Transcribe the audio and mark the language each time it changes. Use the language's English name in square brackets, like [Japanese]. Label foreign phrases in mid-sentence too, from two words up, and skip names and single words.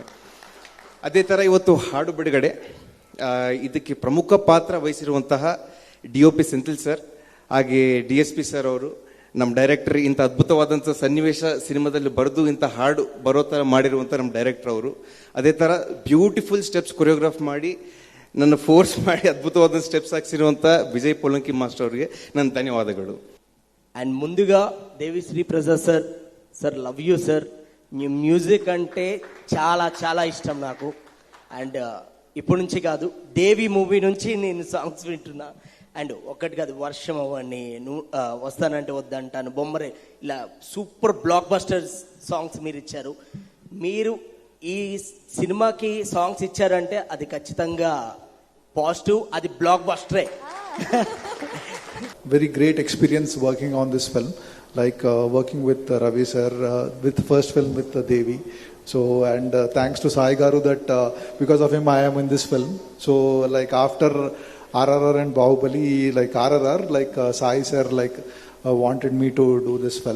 [Kannada] ಅದೇ ಥರ ಇವತ್ತು ಹಾಡು ಬಿಡುಗಡೆ, ಇದಕ್ಕೆ ಪ್ರಮುಖ ಪಾತ್ರ ವಹಿಸಿರುವಂತಹ DOP ಸೆಂಥಿಲ್ ಸರ್, ಹಾಗೆ DSP ಸರ್ ಅವರು, ನಮ್ಮ ಡೈರೆಕ್ಟರ್, ಇಂಥ ಅದ್ಭುತವಾದಂಥ ಸನ್ನಿವೇಶ ಸಿನಿಮಾದಲ್ಲಿ ಬರೆದು ಇಂಥ ಹಾಡು ಬರೋ ಥರ ಮಾಡಿರುವಂಥ ನಮ್ಮ ಡೈರೆಕ್ಟರ್ ಅವರು, ಅದೇ ಥರ [English] beautiful steps choreograph [Kannada] ಮಾಡಿ ನನ್ನ ಫೋರ್ಸ್ ಮಾಡಿ ಅದ್ಭುತವಾದ ಸ್ಟೆಪ್ಸ್ ಹಾಕ್ಸಿರುವಂಥ ವಿಜಯ್ ಪೋಲಂಕಿ ಮಾಸ್ಟರ್ ಅವರಿಗೆ ನನ್ನ ಧನ್ಯವಾದಗಳು. [Telugu] అండ్ ముందుగా దేవిశ్రీ ప్రసాద్ సార్ [English] love you sir. [Telugu] మీ మ్యూజిక్ అంటే చాలా చాలా ఇష్టం నాకు. అండ్ ఇప్పటి నుంచి కాదు, దేవి మూవీ నుంచి నేను సాంగ్స్ వింటున్నా. అండ్ ఒక్కటి కాదు, వర్షం అవ్వండి, వస్తానంటే వద్దంటాను, బొమ్మరే, ఇలా [English] super blockbuster songs [Telugu] మీరు ఇచ్చారు. మీరు ఈ సినిమాకి సాంగ్స్ ఇచ్చారంటే అది ఖచ్చితంగా పాజిటివ్, అది బ్లాక్ బస్టరే. [English] Very great experience working on this film, like working with Ravi sir, with first film with Devi. So and thanks to Sai Garu that because of him I am in this film. So like after RRR and Bahubali, like RRR, like Sai sir wanted me to do this film.